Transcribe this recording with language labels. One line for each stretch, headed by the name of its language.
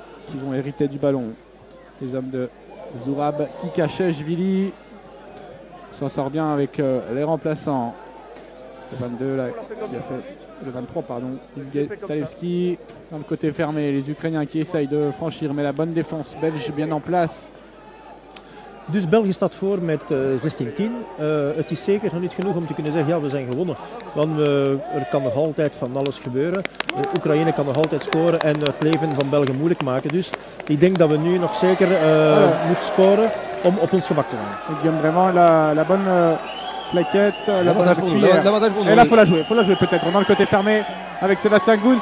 French: Qui vont hériter du ballon. Les hommes de Zourab, Kikacheshvili s'en sort bien avec les remplaçants. Le 22 là, qui a fait le 23 pardon. Salevski dans le côté fermé. Les Ukrainiens qui essayent de franchir, mais la bonne défense belge bien en place.
Dutch: Dus België staat voor met 16-10. Het is zeker nog niet genoeg om te kunnen zeggen ja we zijn gewonnen. Want er kan nog altijd van alles gebeuren. Oekraïne kan nog altijd scoren en het leven van België moeilijk maken. Dus ik denk dat we nu nog zeker moeten scoren. om op ons gemak te gaan.
French: Guillaume vraiment la bonne plaquette, la bonne cuillère. L'avantage pour nous. Et là, faut la jouer peut-être. Dans le côté fermé avec Sébastien Gouns.